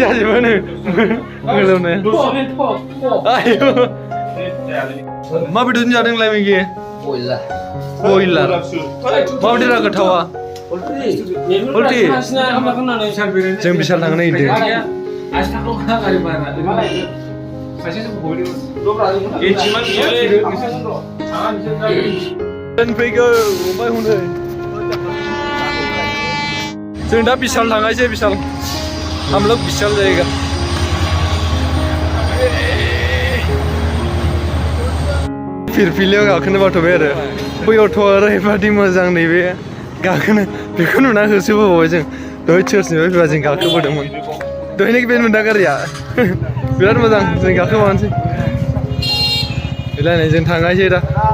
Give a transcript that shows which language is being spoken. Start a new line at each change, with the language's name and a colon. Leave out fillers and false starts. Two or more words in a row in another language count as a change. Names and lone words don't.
Bodo: जाजोबोनो गोलोमनाया आयु मा बेदरजों जादों नोंलाय मेगि बयलार माबायदि रा गोथावा उल्टी जों बिशाल थांनो नागिरदों फैगौ ओमफ्राय हनै जों दा बिशाल थांगासिनो बिशाल
Hindi: हम लोग बिशाल जाएगा
Bodo: फिरफिलियाव गाखोनो बाथ'बाय आरो बै अट'आ ओरैबादि मोजां नैबे गाखोनो बेखौ नुना होसोबोबाय जों दहाय चर्चनिफ्राय फैबा जों गाखोबोदोंमोन दहायनो बे मोनदा गारिया बिराद मोजां जों गाखोबानोसै बेलाय जों थांगासिनो दा